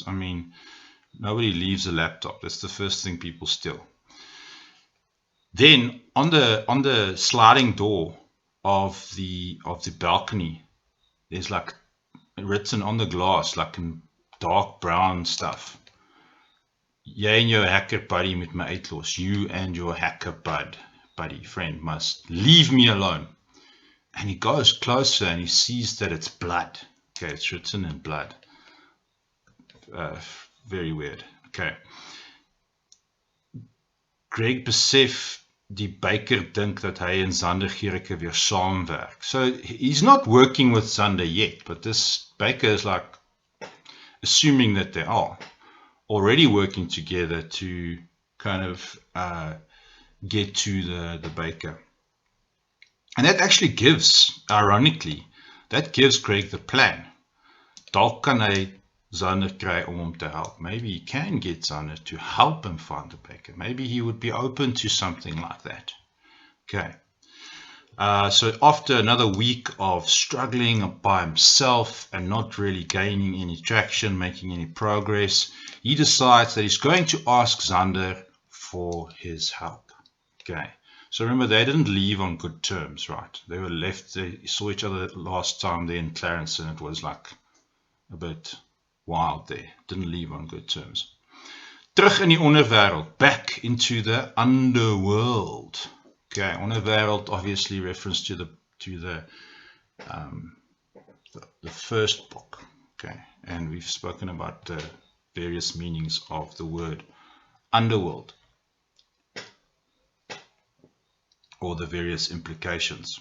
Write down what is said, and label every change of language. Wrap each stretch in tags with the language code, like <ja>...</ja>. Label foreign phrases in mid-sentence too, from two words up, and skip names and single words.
<en>I mean, nobody leaves a laptop. That's the first thing people steal. Then on the sliding door of the balcony, there's like written on the glass, like in dark brown stuff.</en> <af>Jy en jou</af> <en>hacker buddy</en> <af>met my uitlos.</af> <en>You and your hacker buddy friend must leave me alone. And he goes closer and he sees that it's blood. Okay, it's written in blood. Very weird. Okay.</en> <af>Greg besef die baker dink dat hy en Zander Gericke weer saamwerk.</af> <en>So he's not working with Zander yet, but this baker is like assuming that they are already working together to kind of get to the baker. And that actually gives, ironically, that gives Greg the plan.</en> <af>Dalk kan hy Zander kry om hom te help.</af> <en>Maybe he can get Zander to help him find the baker. Maybe he would be open to something like that. Okay. So after another week of struggling by himself and not really gaining any traction, making any progress, he decides that he's going to ask Zander for his help. Okay. So remember, they didn't leave on good terms, right? They were left, they saw each other last time there in Clarence, and it was like a bit wild there. Didn't leave on good terms.</en> <af>Terug in die onderwêreld,</af> <en>back into the underworld. Okay, onderwêreld obviously reference to the first book. Okay, and we've spoken about the various meanings of the word underworld, or the various implications.</en>